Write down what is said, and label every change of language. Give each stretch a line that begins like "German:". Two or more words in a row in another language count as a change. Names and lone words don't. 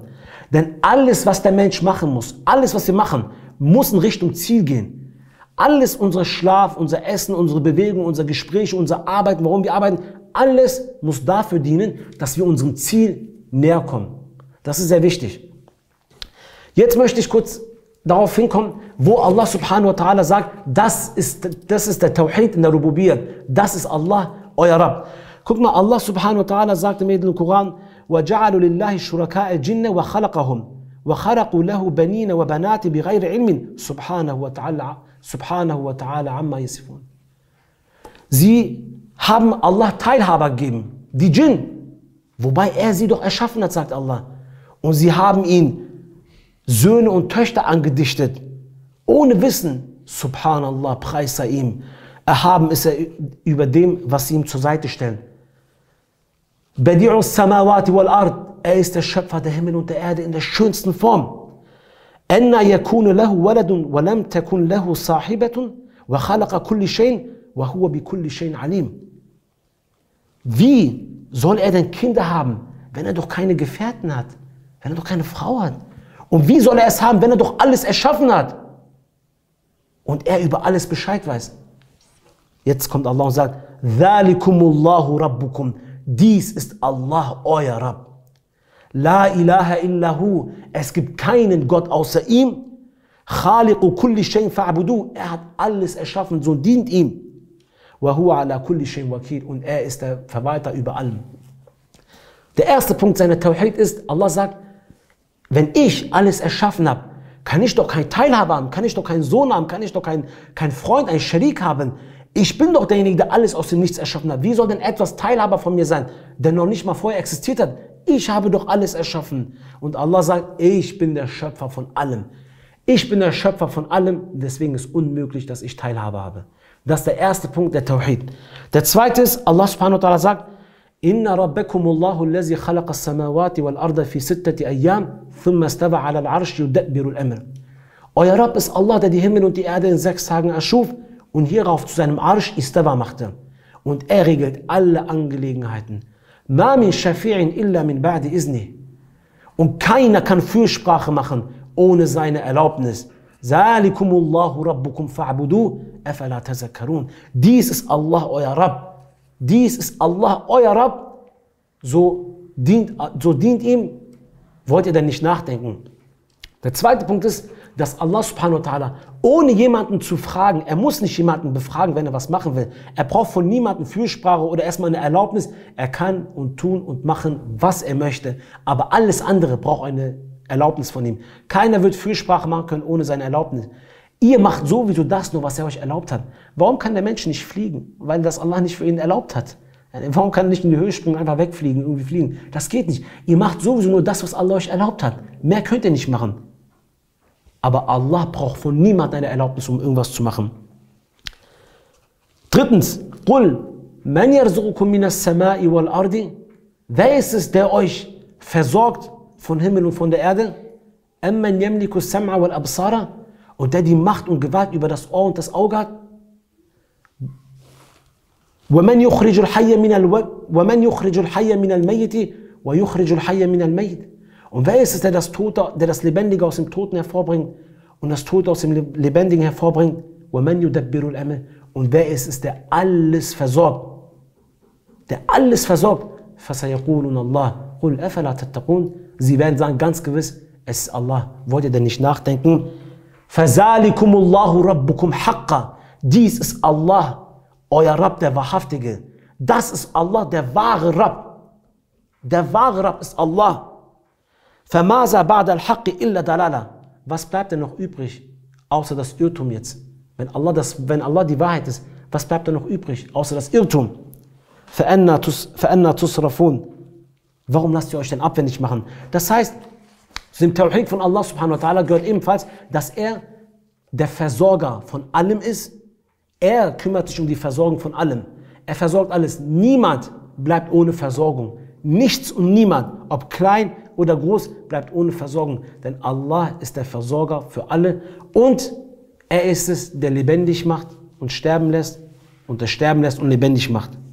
German: Denn alles, was der Mensch machen muss, alles, was wir machen, muss in Richtung Ziel gehen. Alles, unser Schlaf, unser Essen, unsere Bewegung, unser Gespräch, unsere Arbeit, warum wir arbeiten, alles muss dafür dienen, dass wir unserem Ziel näher kommen. Das ist sehr wichtig. Jetzt möchte ich kurz darauf hinkommen, wo Allah
Arabic: سبحانه وتعالى
German: sagt, das ist der Tawhid in der Rububiyyah. Das ist Allah, euer Rabb. Guck mal, Allah
Arabic: سبحانه وتعالى
German: sagt im Edlen Koran,
Arabic: وَجَعَلُوا لِلَّهِ شُرَكَاءَ الْجِنَّ وَخَلَقَهُمْ وَخَرَقُوا لَهُ بَنِينَ وَبَنَاتِ بِغَيْرِ عِلْمٍ سبحانه وتعالى عما يصفون.
German: Sie haben Allah Teilhaber gegeben, die Djinn, wobei er sie doch erschaffen hat, sagt Allah. Und sie haben ihn Söhne und Töchter angedichtet, ohne Wissen. Subhanallah, Preis sei ihm. Erhaben ist er über dem, was sie ihm zur Seite stellen.
Arabic: بديع السماوات والأرض.
German: Er ist der Schöpfer der Himmel und der Erde in der schönsten Form.
Arabic: أنى يكون له ولد ولم تكن له صاحبة وخلق كل شيء وهو بكل شيء عليم.
German: Wie soll er denn Kinder haben, wenn er doch keine Gefährten hat, wenn er doch keine Frau hat? Und wie soll er es haben, wenn er doch alles erschaffen hat und er über alles Bescheid weiß? Jetzt kommt Allah und sagt,
Arabic: ذلكم الله ربكم.
German: Dies ist Allah, euer Rabb.
Arabic: لا إله إلا هو.
German: Es gibt keinen Gott außer ihm.
Arabic: خالق كل شيء فاعبدوه.
German: Er hat alles erschaffen, so dient ihm.
Arabic: وهو على كل شيء وكيل.
German: Und er ist der Verwalter über allem. Der erste Punkt seiner Tawhid ist, Allah sagt, wenn ich alles erschaffen habe, kann ich doch kein Teilhaber haben, kann ich doch keinen Sohn haben, kann ich doch keinen Freund, einen Sharik haben. Ich bin doch derjenige, der alles aus dem Nichts erschaffen hat. Wie soll denn etwas Teilhaber von mir sein, der noch nicht mal vorher existiert hat? Ich habe doch alles erschaffen. Und Allah sagt, ich bin der Schöpfer von allem. Ich bin der Schöpfer von allem, deswegen ist unmöglich, dass ich Teilhabe habe. Das ist der erste Punkt der Tawhid. Der zweite ist,
Arabic: الله سبحانه وتعالى sagt, إن ربكم الله الذي خلق السماوات والأرض في ستة أيام ثم استوى على العرش يدبر الأمر.
German: Euer Rabb ist Allah, der die Himmel und die Erde in 6 Tagen erschuf und hierauf zu seinem Arsch Istawa machte. Und er regelt alle Angelegenheiten.
Arabic: ما من شفيع إلا من بعد إذنه.
German: Und keiner kann Fürsprache machen ohne seine Erlaubnis.
Arabic: ذلكم الله ربكم فاعبدوه أفلا تذكرون.
German: Dies ist Allah, euer Rabb. Dies ist Allah, euer Rabb. So dient ihm. Wollt ihr denn nicht nachdenken? Der zweite Punkt ist, dass Allah
Arabic: سبحانه وتعالى,
German: ohne jemanden zu fragen, er muss nicht jemanden befragen, wenn er was machen will. Er braucht von niemandem Fürsprache oder erstmal eine Erlaubnis. Er kann und tun und machen, was er möchte. Aber alles andere braucht eine Erlaubnis von ihm. Keiner wird Fürsprache machen können ohne seine Erlaubnis. Ihr macht sowieso das nur, was er euch erlaubt hat. Warum kann der Mensch nicht fliegen? Weil das Allah nicht für ihn erlaubt hat. Warum kann er nicht in die Höhe springen, einfach wegfliegen, irgendwie fliegen? Das geht nicht. Ihr macht sowieso nur das, was Allah euch erlaubt hat. Mehr könnt ihr nicht machen. Aber Allah braucht von niemandem eine Erlaubnis, um irgendwas zu machen. Drittens,
Arabic: قل من يرزقكم من السماء والأرض?
German: Wer ist es, der euch versorgt von Himmel und von der Erde?
Arabic: أمن يملك السمع والأبصار?
German: Und der die Macht und Gewalt über das Ohr und das Auge hat?
Arabic: وَمَنْ يُخْرِجُ الْحَيَّ مِنَ الْمَيِّتِ وَيُخْرِجُ الْحَيَّ مِنَ الْمَيِّتِ.
German: Und wer ist es, der das Lebendige aus dem Toten hervorbringt und das Tote aus dem Lebendigen hervorbringt?
Arabic: وَمَنْ يُدَبِّرُ الْأَمْرَ.
German: Und wer ist es, der alles versorgt? Der alles versorgt.
Arabic: فَسَيَقُولُونَ اللَّهُ قُلْ أَفَلَا تَتَّقُونَ.
German: Sie werden sagen, ganz gewiss, es ist Allah. Wollt ihr denn nicht nachdenken?
Arabic: فَذَلِكُمُ اللَّهُ رَبُّكُمْ حَقًّا.
German: Dies ist Allah, euer Rabb, der Wahrhaftige. Das ist Allah, der wahre Rabb. Der wahre Rabb ist Allah.
Arabic: فَمَاذَا بَعْدَ الْحَقِّ إِلَّا دَلَالًا.
German: Was bleibt denn noch übrig, außer das Irrtum jetzt? Wenn Allah die Wahrheit ist, was bleibt denn noch übrig, außer das Irrtum?
Arabic: فَأَنَّا تُصْرَفُونَ.
German: Warum lasst ihr euch denn abwendig machen? Das heißt, zu dem Tawhid von Allah
Arabic: سبحانه وتعالى
German: gehört ebenfalls, dass er der Versorger von allem ist. Er kümmert sich um die Versorgung von allem. Er versorgt alles. Niemand bleibt ohne Versorgung. Nichts und niemand, ob klein oder groß, bleibt ohne Versorgung. Denn Allah ist der Versorger für alle und er ist es, der lebendig macht und sterben lässt und der sterben lässt und lebendig macht.